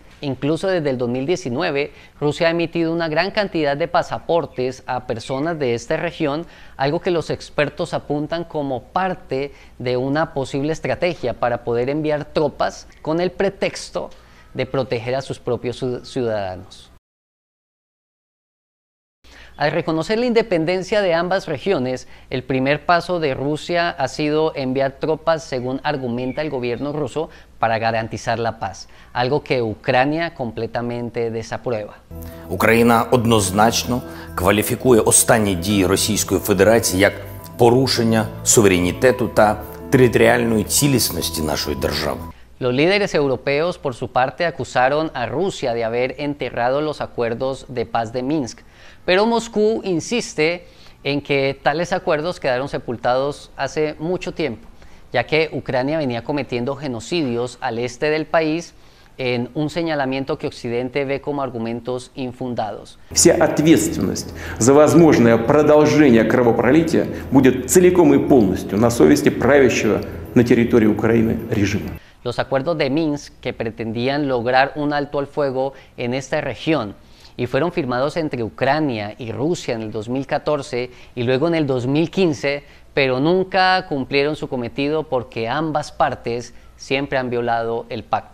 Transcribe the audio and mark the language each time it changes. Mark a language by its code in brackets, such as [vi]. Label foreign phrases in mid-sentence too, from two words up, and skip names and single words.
[es] Incluso desde el 2019, Rusia ha emitido una gran cantidad de pasaportes a personas de esta región, algo que los expertos apuntan como parte de una posible estrategia para poder enviar tropas con el pretexto de proteger a sus propios ciudadanos. Al reconocer la independencia de ambas regiones, el primer paso de Rusia ha sido enviar tropas, según argumenta el gobierno ruso, para garantizar la paz, algo que Ucrania completamente desaprueba. [uk] Україна однозначно кваліфікує останні дії Російської Федерації як порушення суверенітету та територіальної цілісності нашої держави. [es] Los líderes europeos, por su parte, acusaron a Rusia de haber enterrado los acuerdos de paz de Minsk, pero Moscú insiste en que tales acuerdos quedaron sepultados hace mucho tiempo, ya que Ucrania venía cometiendo genocidios al este del país en un señalamiento que Occidente ve como argumentos infundados. [ru] Вся ответственность за возможное продолжение кровопролития будет целиком и полностью на совести правящего на территории Украины режима. [es] Los acuerdos de Minsk, que pretendían lograr un alto al fuego en esta región y fueron firmados entre Ucrania y Rusia en el 2014 y luego en el 2015, pero nunca cumplieron su cometido porque ambas partes siempre han violado el pacto.